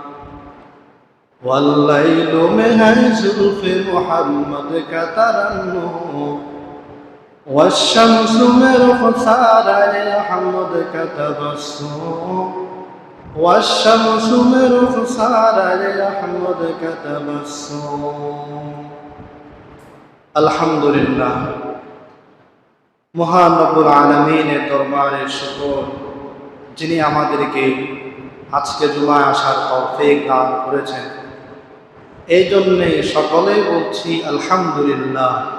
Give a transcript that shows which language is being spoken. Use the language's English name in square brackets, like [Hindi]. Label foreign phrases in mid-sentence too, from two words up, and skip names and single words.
[Urdu] واللیل میں ہے زلف محمد کا ترنم والشمس میں رخسار احمد کا تبسم والشمس میں رخسار احمد کا تبسم [Bangla] আলহামদুলিল্লাহ মহান রব্বুল আলামিনের দরবারে শুকর যিনি আমাদেরকে আজকে জুমায় আসার তৌফিক দান করেছেন এই জন্যে সকলেই বলছি আলহামদুলিল্লাহ।